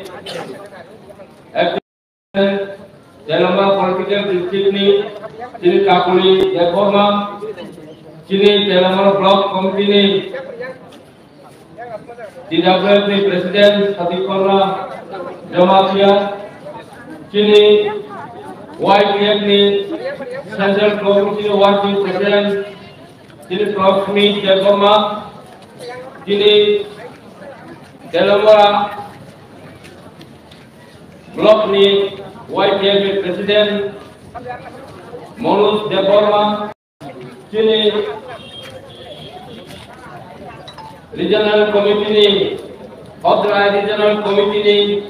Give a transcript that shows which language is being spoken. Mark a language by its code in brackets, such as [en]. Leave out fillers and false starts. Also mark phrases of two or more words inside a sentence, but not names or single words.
[trp] তেলেঙ্গানা পলিটিক্যাল ডিস্ট্রিক্টনি তিনি কাকুলি দেববর্মা তিনি তেলেঙ্গানা ব্লক কমিটিনি ইদাবরেবনি প্রেসিডেন্ট সতীপর্ণা জমাতিয়া Chini YPF ni [en] Central Committee Working President [trp] Chini Prof. Smith Jagoma Chini Telangana Block ni YPF President Manoj Deborma Chini [en] Regional Committee [trp] ni Odrai [en] Regional Committee [trp] ni